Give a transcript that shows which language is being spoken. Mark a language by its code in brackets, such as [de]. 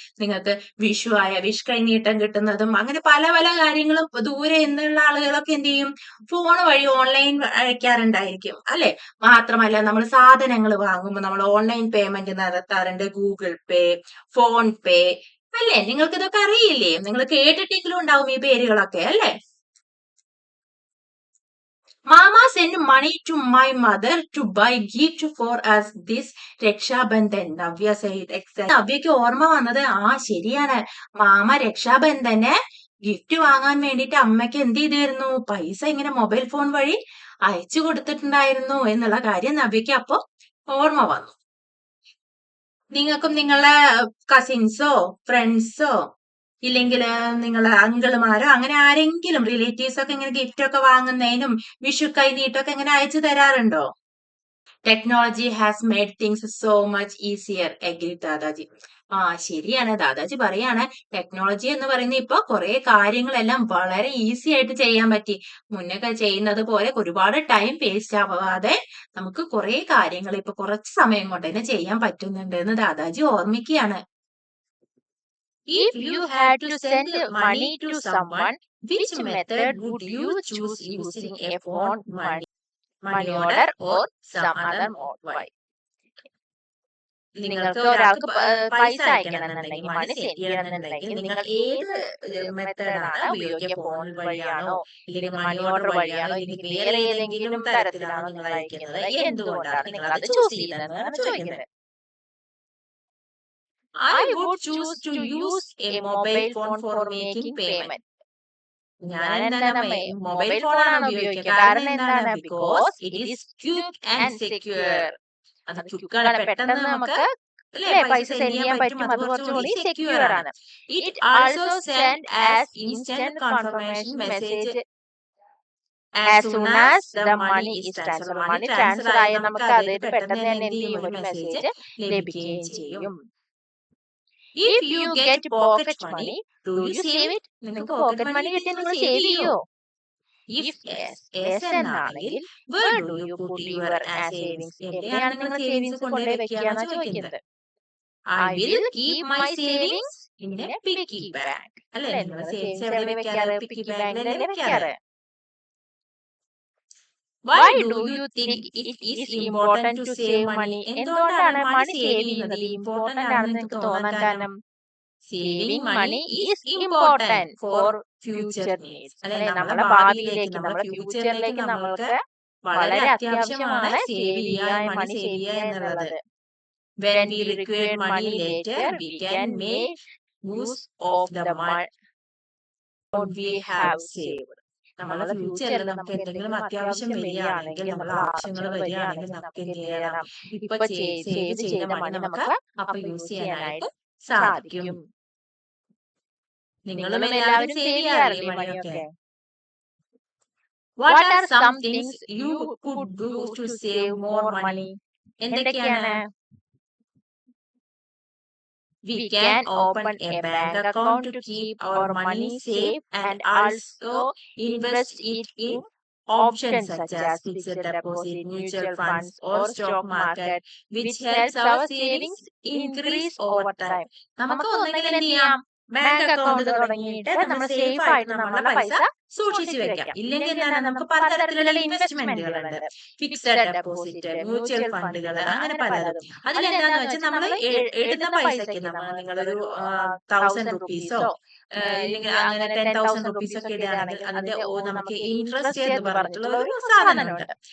[ml] നിങ്ങൾക്ക് വിഷ് കൈനീട്ടം കിട്ടുന്നതും അങ്ങനെ പല പല കാര്യങ്ങളും ദൂരെ നിന്നുള്ള ആളുകളൊക്കെ എന്ത് ചെയ്യും, ഫോൺ വഴി ഓൺലൈൻ അയക്കാറുണ്ടായിരിക്കും അല്ലെ. മാത്രമല്ല നമ്മൾ സാധനങ്ങൾ വാങ്ങുമ്പോൾ നമ്മൾ ഓൺലൈൻ പേയ്മെന്റ് നടത്താറുണ്ട്, ഗൂഗിൾ പേ, ഫോൺ പേ അല്ലെ. നിങ്ങൾക്ക് ഇതൊക്കെ അറിയില്ലേ, നിങ്ങൾ കേട്ടിട്ടെങ്കിലും ഉണ്ടാവും ഈ പേരുകളൊക്കെ അല്ലെ. [en] Mama sent money to my mother to buy gift for us this Rakshabandhan, Navya said. [ml] നവ്യക്ക് ഓർമ്മ വന്നത്, ശരിയാണ്, മാമ രക്ഷാബന്ധന് ഗിഫ്റ്റ് വാങ്ങാൻ വേണ്ടിട്ട് അമ്മയ്ക്ക് എന്ത് ചെയ്തിരുന്നു, പൈസ ഇങ്ങനെ മൊബൈൽ ഫോൺ വഴി അയച്ചു കൊടുത്തിട്ടുണ്ടായിരുന്നു എന്നുള്ള കാര്യം നവ്യക്ക് അപ്പൊ ഓർമ്മ വന്നു. നിങ്ങൾക്കും നിങ്ങളുടെ കസിൻസോ ഫ്രണ്ട്സോ ഇല്ലെങ്കിൽ നിങ്ങളെ അങ്കിളുമാരോ അങ്ങനെ ആരെങ്കിലും റിലേറ്റീവ്സ് ഒക്കെ ഇങ്ങനെ ഗിഫ്റ്റ് ഒക്കെ വാങ്ങുന്നതിനും വിഷു കൈനീട്ടൊക്കെ ഇങ്ങനെ അയച്ചു തരാറുണ്ടോ? [en] Technology has made things so much easier, agree Dadaji. [ml] ശരിയാണ്, ദാദാജി പറയാണ്, ടെക്നോളജി എന്ന് പറയുന്നത് ഇപ്പൊ കുറെ കാര്യങ്ങളെല്ലാം വളരെ ഈസി ആയിട്ട് ചെയ്യാൻ പറ്റി. മുന്നൊക്കെ ചെയ്യുന്നത് പോലെ ഒരുപാട് ടൈം വേസ്റ്റ് ആവാതെ നമുക്ക് കുറെ കാര്യങ്ങൾ ഇപ്പൊ കുറച്ച് സമയം കൊണ്ട് തന്നെ ചെയ്യാൻ പറ്റുന്നുണ്ട് എന്ന് ദാദാജി ഓർമ്മിക്കുകയാണ്. [en] If you had to send money to someone, which method would you choose using a phone, money order or some other mode? Why? [ml] നിങ്ങൾക്ക് ഒരാൾക്ക് പൈസ അയക്കണമെന്നുണ്ടെങ്കിൽ, മണി സെൻഡ് ചെയ്യണമെന്നുണ്ടെങ്കിൽ നിങ്ങൾ ഏത് മെത്തേഡാണ് ഉപയോഗിക്കുക? ഫോൺ വഴിയാണോ, ഇല്ലെങ്കിൽ മണി ഓർഡർ വഴിയാണോ, ഇല്ലെങ്കിൽ വേറെ ഏതെങ്കിലും തരത്തിലാണോ നിങ്ങൾ അയക്കുന്നത്? എന്തുകൊണ്ടാണ് നിങ്ങൾ അത് ചൂസ് ചെയ്തതെന്നാണ് ചോദിക്കുന്നത്. [en] I would choose to use a mobile phone for making payment. [ml] ഞാൻ എന്താണ് മൊബൈൽ ഫോണാണ് ഉപയോഗിക്കുക. കാരണം എന്താണ്? [en] Because it is quick and secure. [ml] അത് ക്വിക്കാണ്, പെട്ടെന്ന് നമുക്ക് പൈസ സെൻഡ് ചെയ്യാൻ പറ്റും, അത് കുറച്ചുകൂടി സെക്യൂർ ആണ്. [en] It also send as instant confirmation message as soon as the money is transferred. [ml] Money transfer ആയ നമുക്ക് അത് പെട്ടെന്ന് തന്നെ എന്ത് ചെയ്യും, ഒരു മെസ്സേജ് ലഭിക്കുകയും ചെയ്യും. [en] If you get pocket money, do you save it? [ml] നിങ്ങൾക്ക് പോക്കറ്റ് മണി കിട്ടിയാൽ നിങ്ങൾ സേവ് ചെയ്യോ? [en] If yes [ml] എന്നാണെങ്കിൽ, [en] where do you put your savings? [ml] എവിടെയാണ് നിങ്ങൾ സേവിങ്സ് കൊണ്ടുപോയി വെക്കുകയെന്നാണ് ചോദിക്കുന്നത്. [en] I will keep my savings in a piggy bank. [ml] അല്ലേ, നിങ്ങൾ സേവിങ്സ് എവിടെ വെക്കാറ്? പിഗ്ഗി ബാങ്കിലല്ലേ വെക്കാറ്. [en] Why do you think it is important to save money? [ml] എന്തുകൊണ്ടാണ് മണി സേവ് ചെയ്യുന്നത് ഇമ്പോർട്ടന്റ് ആണെന്ന് നിങ്ങൾക്ക് തോന്നാൻ കാരണം? [en] Saving money is important for future needs. [ml] അല്ലെ, നമ്മുടെ ഭാവിയിലേക്ക്, നമ്മുടെ ഫ്യൂച്ചറിലേക്ക് നമ്മൾക്ക് വളരെ അത്യാവശ്യമാണ് സേവ് ചെയ്യാൻ, മണി സേവ് ചെയ്യുക എന്നുള്ളത്. [en] When we require money later, we can make use of the money we have saved. [ml] നമ്മളെ ഫ്യൂച്ചറിൽ നമുക്ക് എന്തെങ്കിലും അത്യാവശ്യം വരികയാണെങ്കിൽ, നമ്മളെ ആവശ്യങ്ങൾ വരികയാണെങ്കിൽ നമുക്ക് എന്ത് ചെയ്യണം, ഇപ്പൊ സേവ് ചെയ്ത മണി നമുക്ക് അപ്പൊ യൂസ് ചെയ്യാനായിട്ട് സാധിക്കും. നിങ്ങളും എല്ലാവരും സേവ് ചെയ്യാറില്ലേ മണിയൊക്കെ? [en] What are some things you could do to save more money? [ml] എന്തൊക്കെയാണ്? [en] We can open a bank account to keep our money safe and also invest it in options such as fixed deposit, mutual funds, or stock market, which helps our savings increase over time. [ml] നമുക്ക് ഒന്നെങ്കിൽ എന്ത് ചെയ്യാം, bank account തുടങ്ങിയിട്ട് നമ്മൾ safe ആയിട്ട് നമ്മളുടെ പൈസ സൂക്ഷിച്ചു വെക്കാം. ഇല്ലെങ്കിൽ എന്താണ്, നമുക്ക് പലതരത്തിലുള്ള ഇൻവെസ്റ്റ്മെന്റുകൾ ഉണ്ട്, ഫിക്സഡ് ഡെപ്പോസിറ്റ്, മ്യൂച്വൽ ഫണ്ടുകൾ, അങ്ങനെ പലതും. അതിലെന്താന്ന് വെച്ചാൽ നമ്മൾ ഇടുന്ന പൈസക്ക് നിങ്ങളൊരു 1000 റുപ്പീസോ ഇല്ലെങ്കിൽ അങ്ങനെ 10,000 റുപ്പീസ് ഒക്കെ ഇടുകയാണെങ്കിൽ അതിന്റെ നമുക്ക് ഇൻട്രസ്റ്റ് എന്ന് പറഞ്ഞിട്ടുള്ള ഒരു സാധനമുണ്ട്.